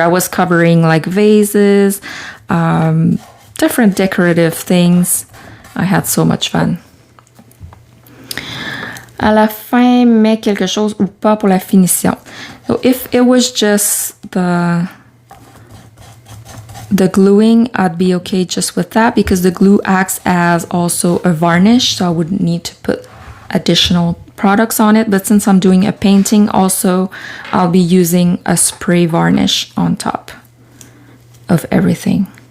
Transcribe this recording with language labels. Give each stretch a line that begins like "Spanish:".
English: I was covering like vases, different decorative things. I had so much fun.
French: À la fin, mets quelque chose ou pas pour la finition.
English: So if it was just the gluing, I'd be okay just with that because the glue acts as also a varnish, so I wouldn't need to put additional products on it. But since I'm doing a painting also, I'll be using a spray varnish on top of everything.